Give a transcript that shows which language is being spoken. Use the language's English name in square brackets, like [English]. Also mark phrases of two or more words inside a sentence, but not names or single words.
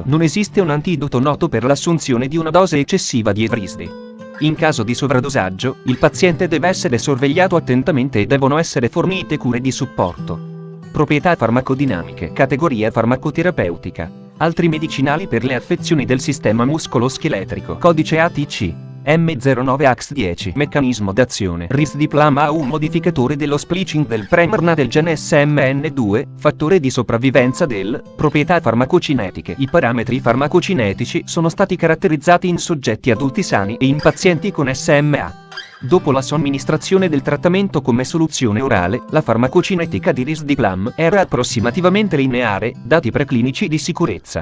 [Italian] Non esiste un antidoto noto per l'assunzione di una dose eccessiva di Evrysdi. In caso di sovradosaggio, il paziente deve essere sorvegliato attentamente e devono essere fornite cure di supporto. Proprietà farmacodinamiche. Categoria farmacoterapeutica. Altri medicinali per le affezioni del sistema muscoloscheletrico. Codice ATC. M09AX10. Meccanismo d'azione. Risdiplam ha un modificatore dello splicing del premerna del gene SMN2, fattore di sopravvivenza del. Proprietà farmacocinetiche. I parametri farmacocinetici sono stati caratterizzati in soggetti adulti sani e in pazienti con SMA. Dopo la somministrazione del trattamento come soluzione orale, la farmacocinetica di Risdiplam era approssimativamente lineare, dati preclinici di sicurezza.